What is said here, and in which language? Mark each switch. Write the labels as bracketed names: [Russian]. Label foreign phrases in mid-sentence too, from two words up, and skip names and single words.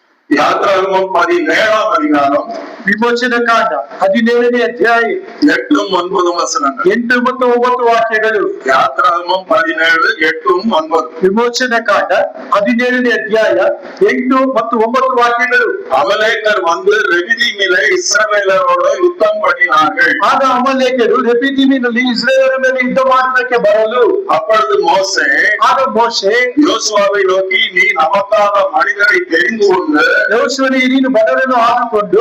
[Tamil] யாத்ராகமம் 17ஆம் அதிகாரம் [Kannada] ವಿಮೋಚನ ಕಾಂಡ 17ನೇ ಅಧ್ಯಾಯ 8 9 ವಚನಗಳು. 8 ಮತ್ತು 9 ವಾಕ್ಯಗಳು. [Tamil] யாத்ராகமம் 17 8 9. [Kannada] ವಿಮೋಚನ ಕಾಂಡ 17ನೇ ಅಧ್ಯಾಯ 8 ಮತ್ತು 9 ವಾಕ್ಯಗಳು. [Tamil] அமலேக்கர் வந்து ரெவிதீமிலே இஸ்ரவேலரோடு யுத்தம் பண்ணினார்கள். [Kannada] ಆಗ ಅಮಲೇಕರು ರೆಫೀದೀಮಿನಲ್ಲಿ ಇಸ್ರಾಯೇಲರ ಮೇಲೆ ಯುದ್ಧ ಮಾಡುವುದಕ್ಕೆ ಬರಲು [Tamil] அப்பொழுது மோசே யோசுவாவை நோக்கி, நீ நமக்காக மனிதரை தெரிந்து கொண்டு [Kannada] ಯೋಸುವನಿಗೆ ನೀನು ಬಡವರನ್ನು ಆದುಕೊಂಡು